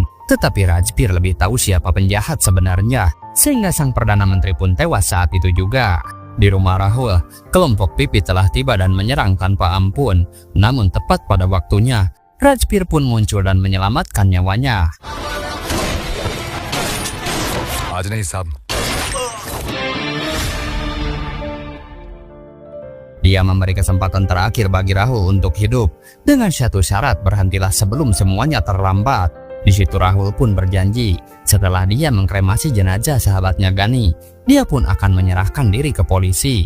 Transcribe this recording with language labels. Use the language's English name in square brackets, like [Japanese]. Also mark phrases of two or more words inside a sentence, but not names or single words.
[Indonesian] Tetapi Rajbir lebih tahu siapa penjahat sebenarnya, sehingga sang Perdana Menteri pun tewas saat itu juga. Di rumah Rahul, kelompok Pipit telah tiba dan menyerang tanpa ampun. Namun tepat pada waktunya, Rajbir pun muncul dan menyelamatkan nyawanya. [Hindi] आज नहीं साहब. [Indonesian] Dia memberi kesempatan terakhir bagi Rahul untuk hidup dengan satu syarat, berhentilah sebelum semuanya terlambat. Di situ Rahul pun berjanji setelah dia mengkremasi jenazah sahabatnya Gani, dia pun akan menyerahkan diri ke polisi.